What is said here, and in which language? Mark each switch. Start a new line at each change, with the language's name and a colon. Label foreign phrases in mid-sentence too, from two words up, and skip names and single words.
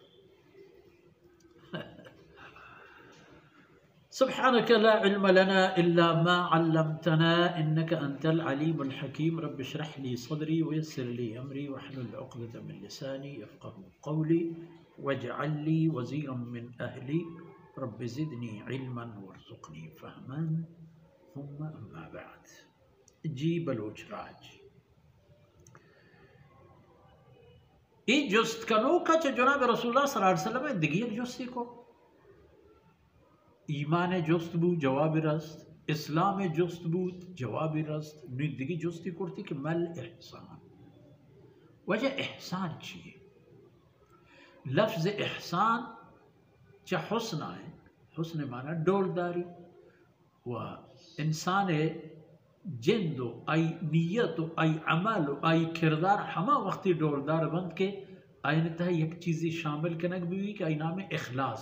Arabic: سبحانك لا علم لنا إلا ما علمتنا إنك أنت العليم الحكيم. رب اشرح لي صدري ويسر لي أمري واحلل عقدة من لساني يفقهوا قولي واجعل لي وزيرا من أهلي رب زدني علما وارزقني فهما. ثم أما بعد.
Baluchi: جی بلوچ راج ای جست کنو کا جناب
Arabic: رسول اللہ صلی اللہ علیہ وسلم
Baluchi: دگی جستی کو ایمان جست بود جواب رست، اسلام جست بود جواب رست، دیگی جستی کرتی کہ مل احسان. وجہ احسان چیئے؟ لفظ احسان چا حسن آئے، حسن معنی ڈولداری و انسان جند و ای نیت و ای عمل و ای کردار ہما وقتی ڈولدار بند کے آئین تہا یک چیزی شامل کنک بھی کہ آئی نام اخلاص.